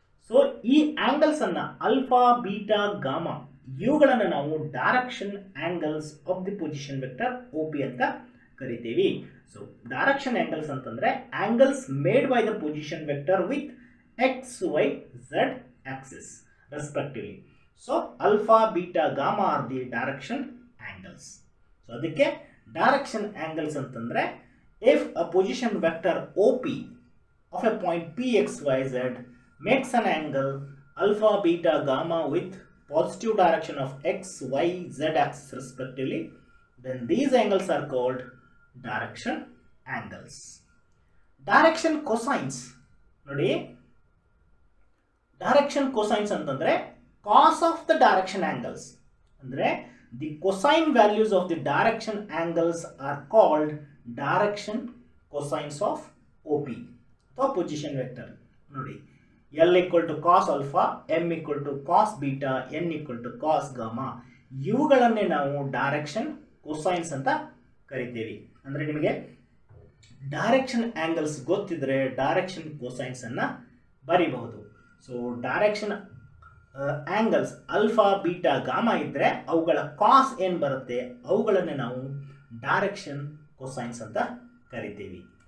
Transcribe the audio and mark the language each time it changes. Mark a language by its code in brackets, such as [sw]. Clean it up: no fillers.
[en] so ಈ angles ಅನ್ನ alpha beta gamma [kn] ಇವುಗಳನ್ನು ನಾವು [en] direction angles of the position vector O P [kn] ಅಂತ ಕರಿತೀವಿ. [en] So direction angles ಅಂತಂದ್ರೆ angles made by the position vector with X Y Z axis respectively. So alpha beta gamma are the direction angles. So ಅದಕ್ಕೆ direction angles ಅಂತಂದ್ರೆ if a position vector O P of a point P X Y Z makes an angle alpha beta gamma with positive direction of x y z axis respectively, then these angles are called direction angles. Direction cosines ನೋಡಿ, direction cosines [kn] ಅಂತಂದ್ರೆ [en] cos of the direction angles, ಅಂದ್ರೆ the cosine values of the direction angles are called direction cosines of OP ಅಥವಾ position vector. ನೋಡಿ, L equal to cos alpha, M equal to cos beta, N equal to cos gamma [kn] ಇವುಗಳನ್ನೇ ನಾವು [en] direction cosines [kn] ಅಂತ ಕರಿತೀವಿ. ಅಂದರೆ ನಿಮಗೆ direction angles ಗೊತ್ತಿದ್ರೆ direction cosines ಅನ್ನ ಬರೀಬಹುದು. [en] so direction angles alpha beta gamma ಇದ್ರೆ ಅವುಗಳ cos [kn] ಏನು ಬರುತ್ತೆ ಅವುಗಳನ್ನೇ ನಾವು [en] direction cosines [kn] ಅಂತ ಕರಿತೀವಿ.